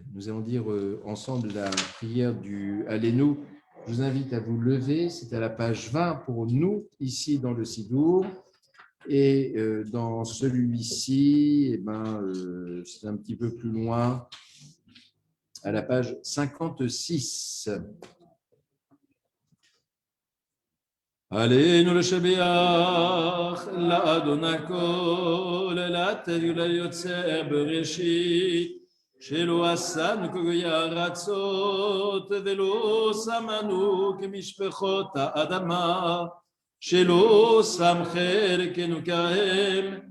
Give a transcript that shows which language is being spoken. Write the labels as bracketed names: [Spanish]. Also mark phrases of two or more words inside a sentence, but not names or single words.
[French] Nous allons dire ensemble la prière du Allélu. Je vous invite à vous lever, c'est à la page 20 pour nous, ici dans le Sidour. Et dans celui-ci, c'est un petit peu plus loin, à la page 56. [Hebrew] עלינו לשביח לאדוני כל לתת ליוצר בראשית שלא עשנו כגויי ארצות ולא שמנו כמשפחות האדמה שלא שם חלקנו כהם